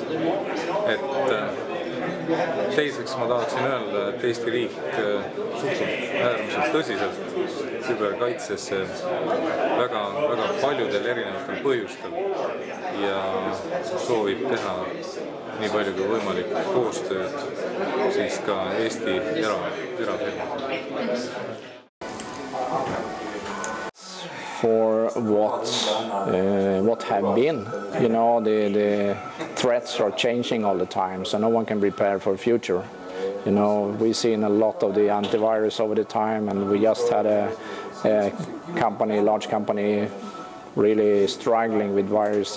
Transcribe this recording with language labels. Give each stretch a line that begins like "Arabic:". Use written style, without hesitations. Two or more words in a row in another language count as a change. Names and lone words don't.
Estonian: Et teiseks ma tahaksin öelda, et Eesti riik suhtub äärmiselt tõsiselt küberkaitsesse väga paljudel erinevatel põhjustel ja soovib teha nii palju kui võimalik koostööd siis ka Eesti erafirmadega.
English: For what have been, you know, the threats are changing all the time, so no one can prepare for the future. You know, we've seen a lot of the antivirus over the time, and we just had a large company, really struggling with virus.